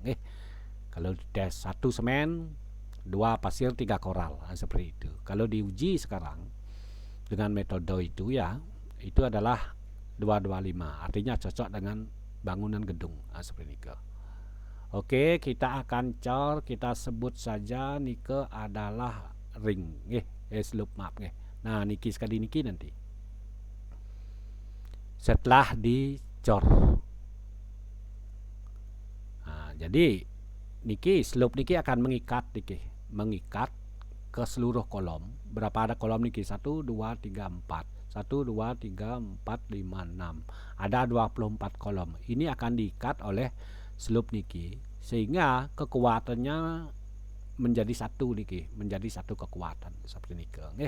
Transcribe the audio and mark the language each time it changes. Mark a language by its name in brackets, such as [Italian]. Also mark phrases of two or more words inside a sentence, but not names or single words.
[Indonesian] Kalau tes 1 semen, 2 pasir, 3 koral. Nah, seperti itu. Kalau diuji sekarang dengan metode itu ya, itu adalah 225. Artinya cocok dengan bangunan gedung. Nah, seperti itu. Oke, kita akan cor, kita sebut saja nike adalah ring, slope map. Nah, niki sekali niki nanti setelah dicor. Nah, jadi niki slope niki akan mengikat ke seluruh kolom. Berapa ada kolom niki? 1, 2, 3, 4. 1, 2, 3, 4, 5, 6. Ada 24 kolom. Ini akan diikat oleh slope niki sehingga kekuatannya menjadi satu niki, menjadi satu kekuatan seperti niki.